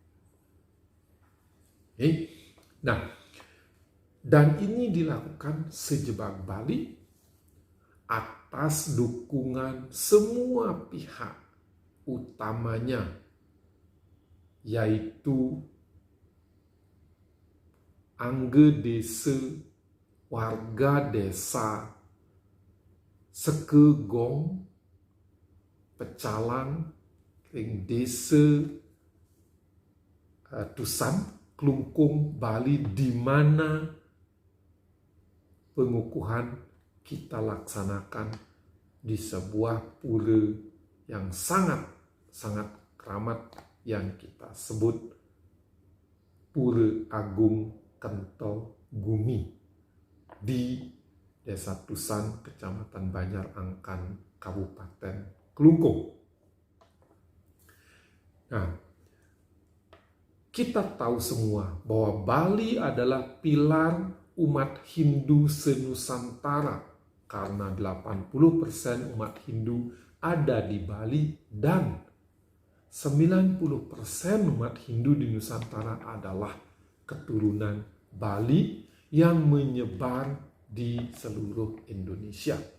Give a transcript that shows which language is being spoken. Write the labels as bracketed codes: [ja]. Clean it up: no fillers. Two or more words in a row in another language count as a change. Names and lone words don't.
[id] Nah, dan ini dilakukan sejebak Bali atas dukungan semua pihak, utamanya yaitu angge desa, warga desa Sekegong, Pecalang, [ban] ring desa [id] Tusan, Klungkung, Bali, di mana pengukuhan kita laksanakan di sebuah pura yang sangat keramat yang kita sebut Pura Agung Kento Gumi di Desa Tusan, Kecamatan Banjar Angkan, Kabupaten Klungkung. Nah, kita tahu semua bahwa Bali adalah pilar umat Hindu se-Nusantara karena 80% umat Hindu ada di Bali dan 90% umat Hindu di Nusantara adalah keturunan Bali yang menyebar di seluruh Indonesia.